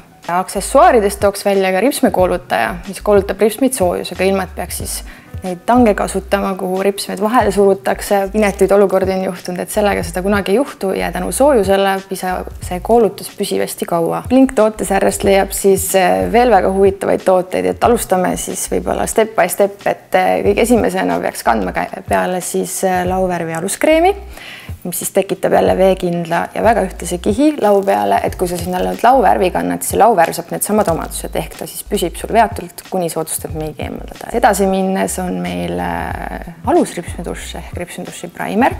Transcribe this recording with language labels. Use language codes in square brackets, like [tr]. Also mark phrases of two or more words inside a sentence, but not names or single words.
[et] Aksessuaaridest tooks välja ka ripsmekoolutaja, mis koolutab ripsmeid soojusega, ilma et peaks siis neid tange kasutama, kuhu ripsmed vahele surutakse. Inetuid olukordi on juhtunud, et sellega seda kunagi ei juhtu ja tänu soojusele see koolutus püsivasti kaua. Blink tootesärjest leiab siis veel väga huvitavaid tooteid, et alustame siis võib-olla [en] step by step, [et] et kõige esimesena peaks kandma peale siis lauvärvi aluskreemi, mis siis tekitab jälle veekindla ja väga ühtlase kihi lau peale, et kui sa sinna lauvärvi kannad, siis lauvärv saab need samad omadused, ehk ta siis püsib sul veatult, kuni see otsustab meigi eemaldada. Edasi minnes on meil alusripsmedušš ehk ripsmeduši primer.